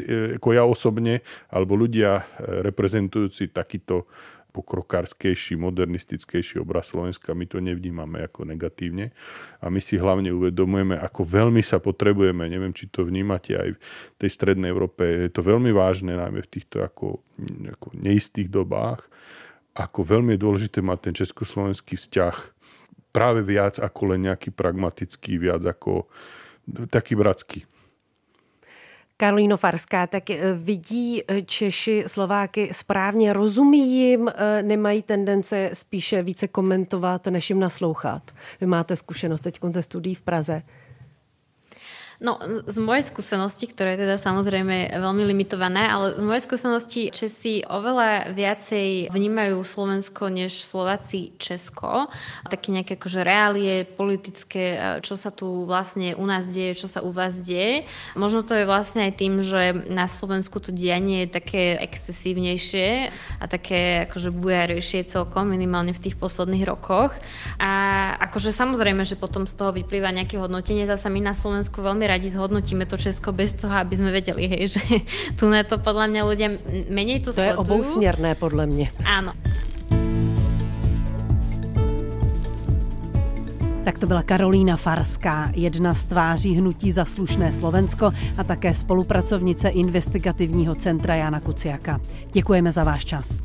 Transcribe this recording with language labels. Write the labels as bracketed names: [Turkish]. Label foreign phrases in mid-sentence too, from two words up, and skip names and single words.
[Slovak] Ako ja osobne, alebo ľudia reprezentujúci takýto pokrokárskejší, modernistickejší obraz Slovenska, my to nevnímame ako negatívne a my si hlavne uvedomujeme, ako veľmi sa potrebujeme, neviem, či to vnímate aj v tej strednej Európe, je to veľmi vážne, najmä v týchto ako neistých dobách, ako veľmi je dôležité mať ten československý vzťah práve viac ako len nejaký pragmatický, viac ako taký bratský. [Czech] Karolíno Farská, tak vidí Češi Slováky správně, rozumí jim, nemají tendence spíše více komentovat, než jim naslouchat? Vy máte zkušenost teď ze studií v Praze. [Slovak] No, z mojej skúsenosti, ktoré je teda samozrejme veľmi limitované, ale z mojej skúsenosti Česi oveľa viacej vnímajú Slovensko než Slováci Česko. Také nejaké akože reálie politické, čo sa tu vlastne u nás deje, čo sa u vás deje. Možno to je vlastne aj tým, že na Slovensku to dianie je také excesívnejšie a také akože bujarejšie celkom, minimálne v tých posledných rokoch. A akože samozrejme, že potom z toho vyplýva nejaké hodnotenie. Zasa my na Slovensku veľmi radi zhodnotíme to Česko bez toho, aby sme vedeli, hej, že tu na to podľa mňa ľudia menej to sledujú. [Czech] To je obousměrné podle mě. [Slovak] Áno. [Czech] Tak to byla Karolína Farská, jedna z tváří hnutí Za slušné Slovensko a také spolupracovnice investigativního centra Jana Kuciaka. Děkujeme za váš čas.